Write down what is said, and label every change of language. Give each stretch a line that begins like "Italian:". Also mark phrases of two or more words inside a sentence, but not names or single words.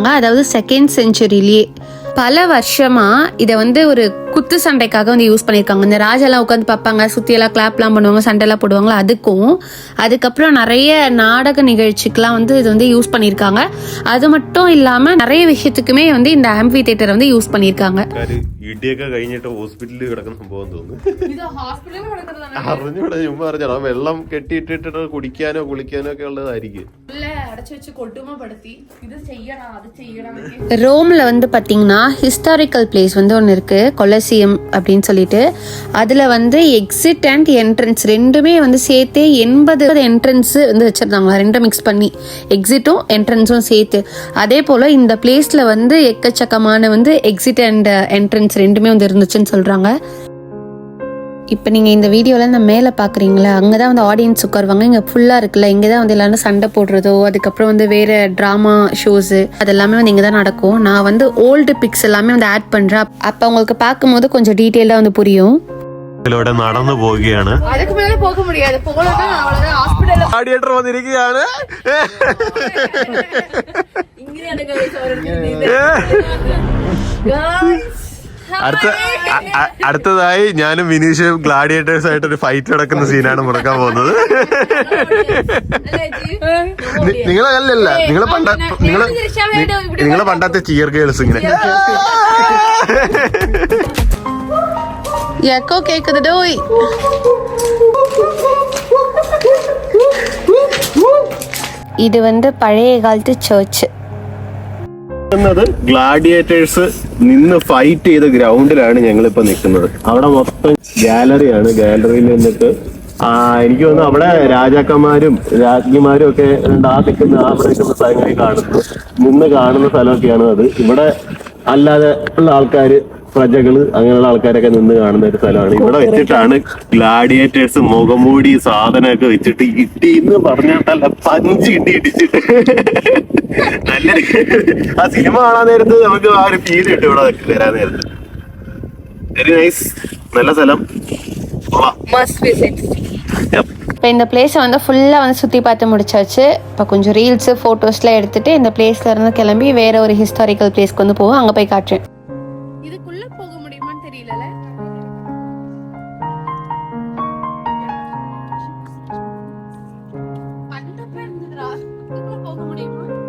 Tamil: அதாவது 2nd செஞ்சுரியிலேயே பல வருஷமா இதை வந்து ஒரு குத்து சண்டைக்காக வந்து யூஸ் பண்ணியிருக்காங்க. இந்த ராஜாலாம் உட்காந்து பார்ப்பாங்க, சுற்றியெல்லாம் கிளாப்லாம் பண்ணுவாங்க, சண்டைலாம் போடுவாங்களா, அதுக்கப்புறம் நிறைய நாடக நிகழ்ச்சிக்கெலாம் வந்து இது வந்து யூஸ் பண்ணியிருக்காங்க. அது மட்டும் இல்லாமல் நிறைய விஷயத்துக்குமே வந்து இந்த ஆம்பி தியேட்டரை வந்து யூஸ் பண்ணியிருக்காங்க.
Malayalam: ഇടിയൊക്കെ കഴിഞ്ഞിട്ട് ഹോസ്പിറ്റലിൽ കിടക്കുന്ന സംഭവം തോന്നുന്നു. അറിഞ്ഞൂടെ, ചുമ്മാ അറിഞ്ഞോ. വെള്ളം കെട്ടിയിട്ടിട്ട് കുടിക്കാനോ കുളിക്കാനോ ഒക്കെ ഉള്ളതായിരിക്കും.
Tamil: ரோம்ல வந்து பாத்தீங்கன்னா
English: historical place
Tamil: வந்து ஒன்று இருக்கு, கொலசியம் அப்படின்னு சொல்லிட்டு. அதுல வந்து
English: exit and entrance
Tamil: ரெண்டுமே வந்து சேர்த்து 80 என்ட்ரன்ஸ் வந்து வச்சிருந்தாங்க, ரெண்டும் மிக்ஸ் பண்ணி எக்ஸிட்டும் என்ட்ரன்ஸும் சேர்த்து. அதே போல இந்த பிளேஸ்ல வந்து எக்கச்சக்கமான வந்து
English: exit and entrance
Tamil: ரெண்டுமே வந்து இருந்துச்சுன்னு சொல்றாங்க. இப்போ நீங்கள் இந்த வீடியோவில் இந்த மேலே பார்க்குறீங்களா, அங்கே தான் வந்து ஆடியன்ஸ் உட்காருவாங்க. இங்கே ஃபுல்லாக இருக்குல்ல, இங்கே தான் வந்து எல்லாரும் சண்டை போடுறதோ, அதுக்கப்புறம் வந்து வேறு
English: drama shows
Tamil: அதெல்லாமே வந்து இங்கே தான் நடக்கும். நான் வந்து
English: old pics
Tamil: எல்லாமே வந்து ஆட் பண்ணுறேன். அப்போ உங்களுக்கு பார்க்கும்போது கொஞ்சம் டீட்டெயிலாக வந்து புரியும்.
Malayalam: ഇതിലൂടെ നടന്നു പോവുകയാണ്.
Tamil: அதுக்கு மேல போக முடியாது, போகலன்னா அவ்வளவுதான். ஹாஸ்பிடல்ல
Malayalam: റേഡിയേറ്റർ വന്നിരിക്കുകയാണ്. ഇങ്ങനെയാണ് ഗൈസ്. അടുത്തതായി ഞാനും വിനീഷും ഗ്ലാഡിയേറ്റേഴ്സ് ആയിട്ട് ഒരു ഫൈറ്റ് നടക്കുന്ന സീനാണ് മുടക്കാൻ പോകുന്നത്. നിങ്ങളല്ല, നിങ്ങളെ പണ്ടത്തെ
English: cheer girls
Malayalam: ഇങ്ങനെ
Tamil: எக்கோ கேக்குது டோய். இது வந்து பழைய காலத்து சர்ச்.
Malayalam: ഗ്ലാഡിയേറ്റേഴ്സ് നിന്ന് ഫൈറ്റ് ചെയ്ത ഗ്രൗണ്ടിലാണ് ഞങ്ങളിപ്പോ നിൽക്കുന്നത്. അവിടെ മൊത്തം ഗാലറിയാണ്. ഗാലറിയിൽ നിന്നിട്ട് എനിക്ക് തോന്നുന്നു അവിടെ രാജാക്കന്മാരും രാജ്ഞിമാരും ഒക്കെ നിൽക്കുന്ന അവിടെ നിൽക്കുന്ന സ്ഥലങ്ങളിൽ നിന്ന് കാണുന്ന സ്ഥലമൊക്കെയാണ് അത്. ഇവിടെ അല്ലാതെ ഉള്ള ആൾക്കാര്, പ്രജകള്, അങ്ങനെയുള്ള ആൾക്കാരൊക്കെ നിന്ന് കാണുന്ന ഒരു സ്ഥലമാണ്. ഇവിടെ വെച്ചിട്ടാണ് ഗ്ലാഡിയേറ്റേഴ്സ് മുഖംമൂടി സാധനമൊക്കെ വെച്ചിട്ട് ഇട്ടിന്ന് പറഞ്ഞാൽ പഞ്ച് ഇടിച്ചിട്ട് നല്ലൊരു ആ സിനിമ കാണാൻ നേരത്ത് നമുക്ക് ആ ഒരു ഫീൽ കിട്ടും. ഇവിടെ വരാൻ നേരത്ത്
English: very nice,
Malayalam: നല്ല സ്ഥലം.
Tamil: இப்போ இந்த பிளேஸை வந்து ஃபுல்லாக வந்து சுற்றி பார்த்து முடிச்சாச்சு. இப்போ கொஞ்சம் ரீல்ஸு ஃபோட்டோஸ்லாம் எடுத்துகிட்டு இந்த பிளேஸில் இருந்து கிளம்பி வேறு ஒரு
English: historical place
Tamil: வந்து போவோம். அங்கே போய் காட்டுறேன். இதுக்குள்ளே போக முடியுமான்னு தெரியல. போக முடியுமா?